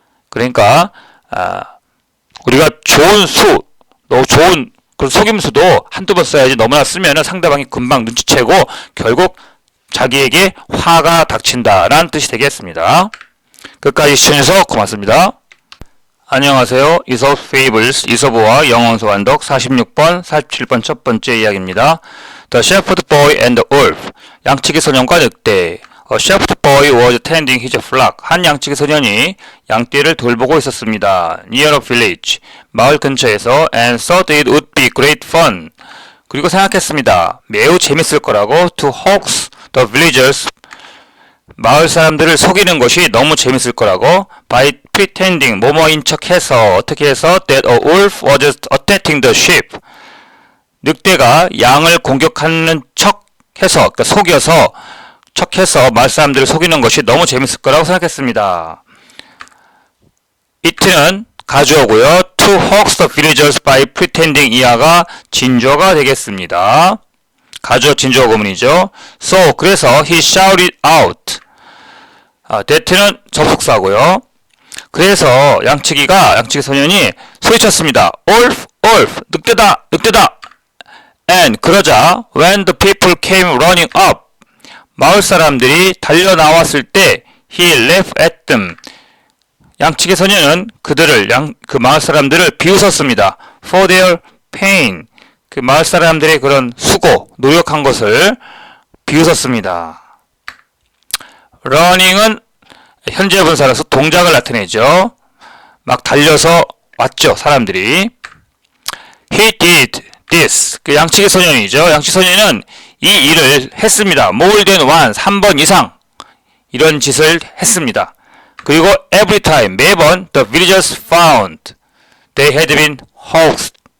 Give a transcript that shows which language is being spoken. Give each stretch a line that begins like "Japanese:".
Korean: 그러니까 우리가 좋은 수, 너무 좋은 그 속임수도 한두 번 써야지 너무나 쓰면은 상대방이 금방 눈치채고 결국 자기에게 화가 닥친다라는 뜻이 되겠습니다. 끝까지 시청해주셔서 고맙습니다. 안녕하세요. 이솝 페이블스 이솝과 영혼 소환독 46번, 47번 첫 번째 이야기입니다.
English: The shepherd boy and the wolf
Korean: 양치기 소년과 늑대
English: A shepherd boy was tending his flock
Korean: 한 양치기 소년이 양떼를 돌보고 있었습니다.
English: Near a village
Korean: 마을 근처에서
English: and thought it would be great fun
Korean: 그리고 생각했습니다. 매우 재밌을 거라고
English: to hoax the villagers
Korean: 마을 사람들을 속이는 것이 너무 재밌을 거라고 by pretending 뭐뭐인 척해서 어떻게 해서
English: that a wolf was attacking the sheep
Korean: 늑대가 양을 공격하는 척해서 그러니까 속여서 척해서 마을 사람들을 속이는 것이 너무 재밌을 거라고 생각했습니다. it는 가주어고요. to hoax the villagers by pretending 이하가 진주어가 되겠습니다. 가주어 진주어 구문이죠. So 그래서 he shouted out that는 접속사고요. 그래서 양치기 소년이 소리쳤습니다. wolf, wolf, 늑대다, 늑대다.
English: And
Korean: 그러자
English: when the people came running up,
Korean: 마을 사람들이 달려 나왔을 때
English: he laughed at them.
Korean: 양측의 소년은 그들을 그 마을 사람들을 비웃었습니다.
English: for their pain.
Korean: 그 마을 사람들의 그런 수고, 노력한 것을 비웃었습니다. running은 현재 분사라서 동작을 나타내죠. 막 달려서 왔죠, 사람들이.
English: He did this.
Korean: 그 양측의 소년이죠. 양측 소년은 이 일을 했습니다.
English: more than once,
Korean: 한 번 이상 이런 짓을 했습니다. 그리고
English: every time,
Korean: 매번
English: the villagers found they had been hoaxed.